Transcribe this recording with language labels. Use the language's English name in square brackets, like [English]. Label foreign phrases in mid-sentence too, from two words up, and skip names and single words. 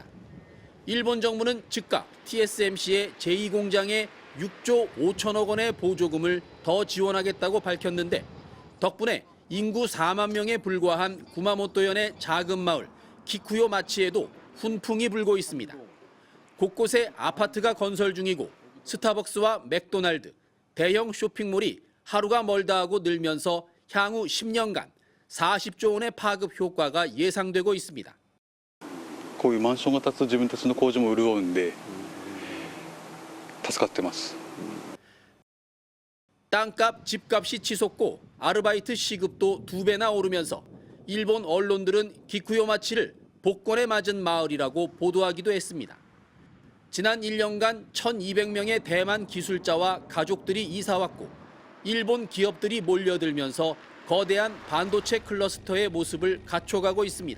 [Korean] 일본 정부는 즉각 TSMC의 제2공장에 6조 5천억 원의 보조금을 더 지원하겠다고 밝혔는데 덕분에 인구 4만 명에 불과한 구마모토현의 작은 마을 기쿠요 마치에도 훈풍이 불고 있습니다. 곳곳에 아파트가 건설 중이고 스타벅스와 맥도날드, 대형 쇼핑몰이 하루가 멀다 하고 늘면서 향후 10년간 40조 원의 파급 효과가 예상되고 있습니다. [Japanese] こういうマンションが建つと自分たちの工場も潤うんで助かってます。 [Korean] 땅값, 집값이 치솟고 아르바이트 시급도 2배나 오르면서 일본 언론들은 기쿠요 마치를 복권에 맞은 마을이라고 보도하기도 했습니다. 지난 1년간 1,200명의 대만 기술자와 가족들이 이사왔고 일본 기업들이 몰려들면서 거대한 반도체 클러스터의 모습을 갖춰가고 있습니다.